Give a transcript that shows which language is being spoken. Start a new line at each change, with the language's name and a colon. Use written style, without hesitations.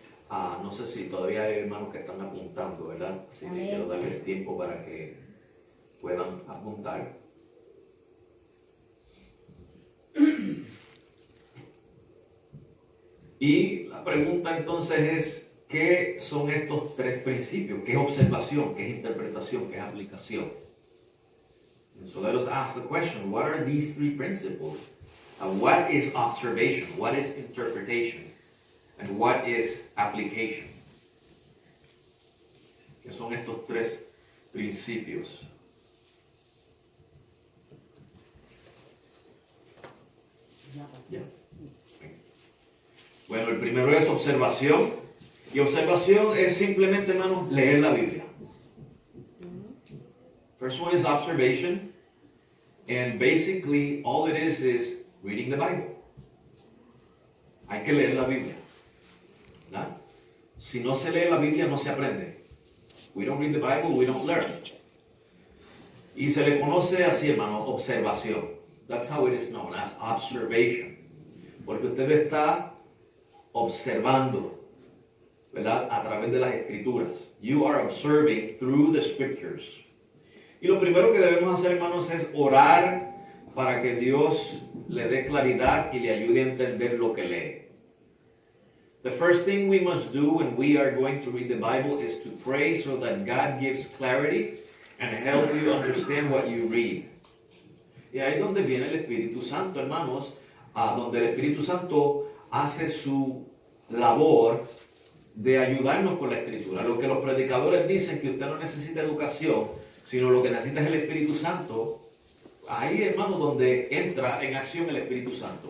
Spanish: No sé si todavía hay hermanos que están apuntando, ¿verdad? Así que quiero darles tiempo para que puedan apuntar. Y la pregunta entonces es, ¿qué son estos tres principios? ¿Qué es observación? ¿Qué es interpretación? ¿Qué es aplicación?
English: And so let us ask the question, what are these three principles? What is observation? What is interpretation? And what is application?
Spanish: ¿Qué son estos tres principios?
English: Yeah.
Spanish: Bueno, el primero es observación. Y observación es simplemente, hermanos, leer la Biblia.
English: First one is observation. And basically, all it is reading the Bible.
Spanish: Hay que leer la Biblia. ¿Verdad? Si no se lee la Biblia, no se aprende.
English: We don't read the Bible, we don't learn.
Spanish: Y se le conoce así, hermano, observación.
English: That's how it is known, as observation.
Spanish: Porque usted está observando, ¿verdad? A través de las escrituras.
English: You are observing through the scriptures.
Spanish: Y lo primero que debemos hacer, hermanos, es orar para que Dios le dé claridad y le ayude a entender lo que lee.
English: The first thing we must do when we are going to read the Bible is to pray so that God gives clarity and help you understand what you read.
Spanish: Y ahí es donde viene el Espíritu Santo, hermanos, donde el Espíritu Santo hace su labor de ayudarnos con la Escritura. Lo que los predicadores dicen que usted no necesita educación, sino lo que necesita es el Espíritu Santo. Ahí, hermano, donde entra en acción el Espíritu Santo.